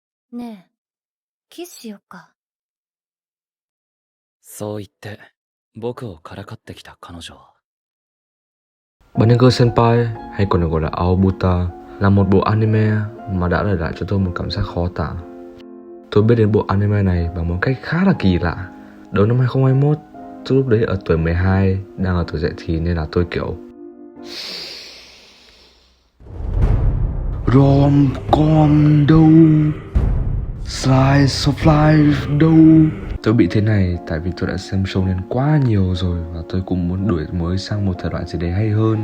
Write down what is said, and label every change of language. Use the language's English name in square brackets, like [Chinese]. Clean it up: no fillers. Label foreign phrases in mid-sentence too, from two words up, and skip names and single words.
[Japanese] ねえ、キスしよっか。そう言って僕をからかってきた彼女は [Vietnamese] Banner Senpai hay còn được gọi là Aobuta là một bộ anime mà đã để lại cho tôi một cảm giác khó tả. Tôi biết đến bộ anime này bằng một cách khá là kỳ lạ. Đầu năm 2021, tôi lúc đấy ở tuổi 12, đang ở tuổi dậy thì nên là tôi kiểu rom-com đâu, [English] slice of life đâu. [Vietnamese] Tôi bị thế này tại vì tôi đã xem show nên quá nhiều rồi và tôi cũng muốn đổi mới sang một thể loại gì đấy hay hơn.